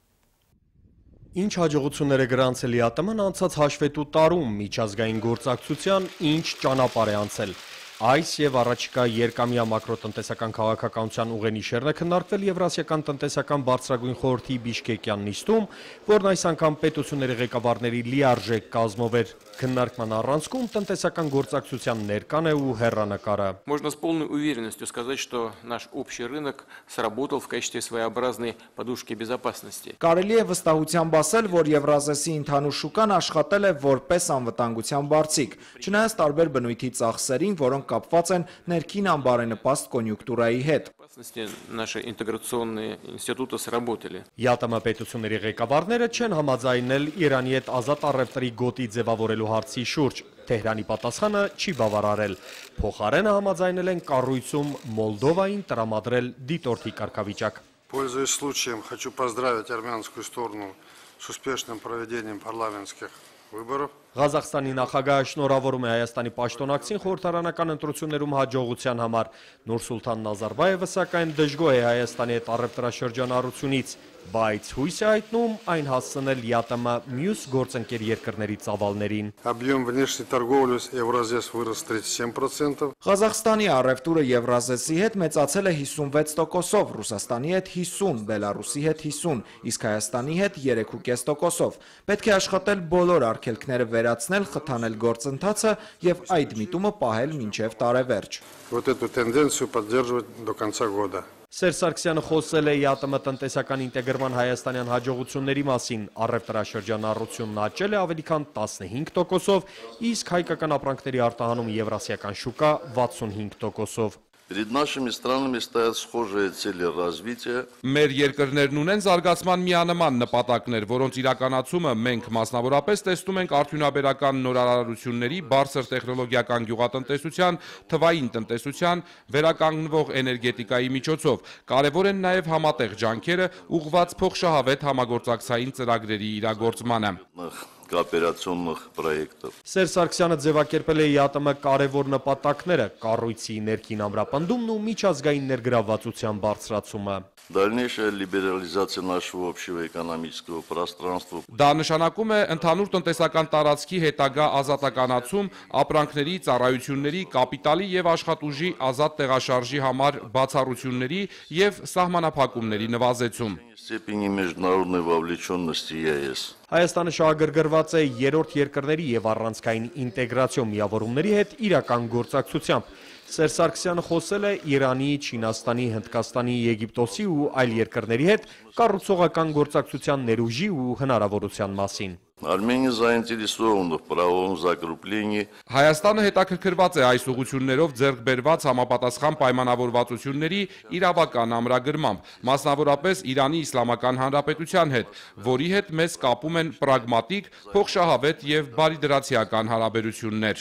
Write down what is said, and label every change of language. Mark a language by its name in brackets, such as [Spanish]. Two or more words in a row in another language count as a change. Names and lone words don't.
[Armenian] Ինչ հաջողություններ է գրանցել ԵԱՏՄ-ն անցած հաշվետու տարում միջազգային գործակցության ինչ ճանապարհ է անցել։ Այս և առաջիկա երկամյա մակրոտնտեսական քաղաքականության ուղենիշերն է քննարկվել Եվրասիական տնտեսական բարձրագույն խորհրդի Բիշկեկյան նիստում, որն այս անգամ պետությունների ղեկավարների լիարժեք կազմով էր։ Քննարկման առանցքում տնտեսական գործակցության ներկան է ու հեռանկարը։ [Russian] Можно с полной уверенностью сказать, что наш общий рынок сработал в качестве своеобразной подушки безопасности. [Armenian] Կարելի է վստահությամբ ասել, որ Եվրազեսի ընդհանուր շուկան աշխատել է որպես անվտանգության բարձիկ, չնայած տարբեր բնույթի ծախսերին, որոնք կապված են ներքին անբարենպաստ կոնյունկտուրայի հետ։ [Russian] Наши интеграционные институты сработали. [Armenian] ԵԱՏՄ պետությունների ղեկավարները չեն համաձայնել Իրանի հետ ազատ առևտրի գոտի ձևավորելու հարցի շուրջ։ Թեհրանի պատասխանը չի բավարարել։ Փոխարենը համաձայնել են կառույցում Մոլդովային տրամադրել դիտորդի կարգավիճակ։ [Russian] Пользуясь случаем, хочу поздравить армянскую сторону с успешным проведением парламентских выборов. [Armenian] Ղազախստանի նախագահը շնորհավորում է Հայաստանի պաշտոնակցին խորհրդարանական ընտրություններում հաջողության համար։ Նուրսուլթան Նազարբայևը սակայն դժգոհ է Հայաստանի հետ առևտրաշրջանառությունից, բայց հույս է հայտնում այն հասցնել ԵԱՏՄ մյուս գործընկեր երկրների ծավալներին։ [Russian] Объем внешней торговли с Евразес вырос 37%. [Armenian] Ղազախստանի առևտուրը Եվրազեսի հետ մեծացել է 56%-ով, Ռուսաստանի հետ 50%, Բելարուսի հետ 50%, իսկ Հայաստանի հետ 3.5%-ով։ Պետք է աշխատել բոլոր արգելքները վերացնել, խթանել գործընթացը և այդ միտումը պահել մինչև տարեվերջ։ [Russian] Вот эту тенденцию поддерживать до конца года. [Armenian] Սերժ Սարգսյանը խոսել է ԵԱՏՄ տնտեսական ինտեգրման հայաստանյան հաջողությունների մասին, առևտրաշրջանառությունն աճել է ավելի քան 15%-ով, իսկ հայկական ապրանքների արտահանում եվրասիական շուկա 65%-ով։ [Russian] Перед нашими странами стоят схожие цели развития. [Armenian] Մեր երկրներն ունեն զարգացման միանման նպատակներ, որոնց իրականացումը մենք մասնավորապես տեսնում ենք արդյունաբերական նորարարությունների, բարձր տեխնոլոգիական գյուղատնտեսության, թվային տնտեսության, վերականգնվող էներգետիկայի միջոցով։ Կարևոր են նաև համատեղ ջանքերը ուղղված փոխշահավետ համագործակցային ծրագրերի իրագործմանը։ [Russian] Կոոպերացիոնных проектов. [Armenian] Սերժ Սարգսյանը ձևակերպել է ԵԱՏՄ կարևոր նպատակները, կառույցի ներքին ամրապնդումն ու միջազգային ներգրավվածության բարձրացումը։ [Russian] Дальнейшая либерализация нашего общего экономического пространства. [Armenian] Դա նշանակում է ընդհանուր տնտեսական տարածքի հետագա ազատականացում, ապրանքների, ծառայությունների, կապիտալի և աշխատուժի ազատ տեղաշարժի համար բացառությունների և սահմանափակումների նվազեցում։ [Russian] Степени международной вовлеченности ЕС. [Armenian] Հայաստանը շահագրգռված է երրորդ երկրների և առանցքային ինտեգրացիոն միավորումների հետ իրական գործակցությամբ։ Սերժ Սարգսյանը խոսել է Իրանի, Չինաստանի, Հնդկաստանի, Եգիպտոսի ու այլ երկրների հետ կառուցողական գործակցության ներուժի ու հնարավորության մասին։ [Russian] Армения заинтересована в правовом закреплении. [Armenian] Հայաստանը հետաքրքրված է այս ուղղություններով ձեռք բերված համապատասխան պայմանավորվածությունների իրավական ամրագրմամբ, մասնավորապես Իրանի Իսլամական Հանրապետության հետ, որի հետ մեզ կապում են պրագմատիկ, փոխշահավետ և բարիդրացիական հարաբերություններ։